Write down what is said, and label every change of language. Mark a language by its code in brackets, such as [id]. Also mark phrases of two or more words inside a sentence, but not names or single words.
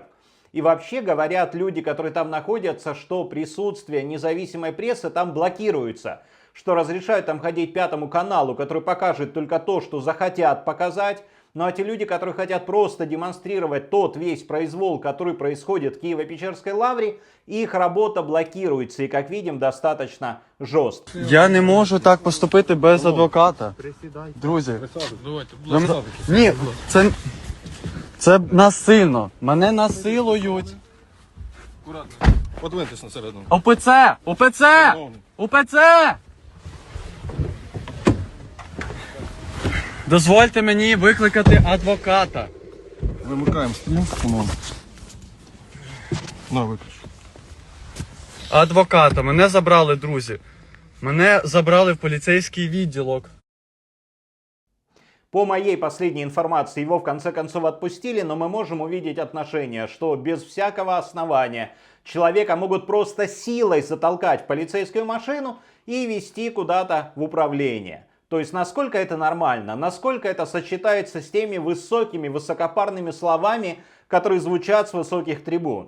[ru] И вообще говорят люди, которые там находятся, что присутствие независимой прессы там блокируется. Что разрешают там ходить Пятому каналу, который покажет только то, что захотят показать. Ну а те люди, которые хотят просто демонстрировать тот весь произвол, который происходит в Киево-Печерской лавре, их работа блокируется. [uk] І, як видим, достаточно жорстко. Я не можу так поступити без адвоката. Друзі. Ні, це насильно. Мене насилують. [ru] Подвиньтесь на середину. ОПЦ! ОПЦ! ОПЦ! [uk] Дозвольте мені викликати адвоката. Вимикаємо стрім, по-моєму. На, виключ. Адвоката. Мене забрали, друзі. Мене забрали в поліцейський відділок. [ru] По моей последней информации, его в конце концов отпустили, но мы можем увидеть отношение, что без всякого основания человека могут просто силой затолкать в полицейскую машину и везти куда-то в управление. То есть, насколько это нормально, насколько это сочетается с теми высокими, высокопарными словами, которые звучат с высоких трибун.